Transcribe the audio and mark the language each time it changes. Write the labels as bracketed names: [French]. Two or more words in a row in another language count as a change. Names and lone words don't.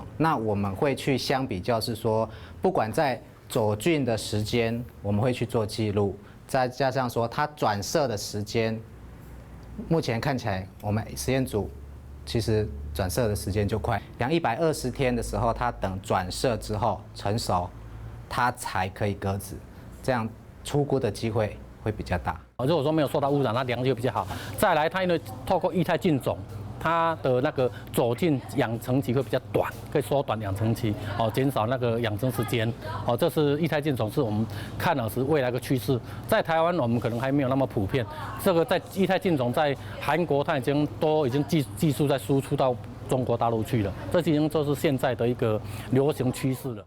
[Chinese] 那我們會去相比較，是說不管在走菌的時間，我們會去做記錄，再加上說它轉色的時間，目前看起來我們實驗組其實轉色的時間就快，養120天的時候，它等轉色之後成熟，它才可以割子，這樣出菇的機會會比較大。如果說沒有受到污染，它良率比較好。再來，它因為透過液態菌種，它的那个走进养成期会比较短，可以缩短养成期，减少那个养成时间，这是液态菌种是我们看了是未来的趋势。在台湾我们可能还没有那么普遍，这个在液态菌种在韩国它已经技术在输出到中国大陆去了，这已经就是现在的一个流行趋势了。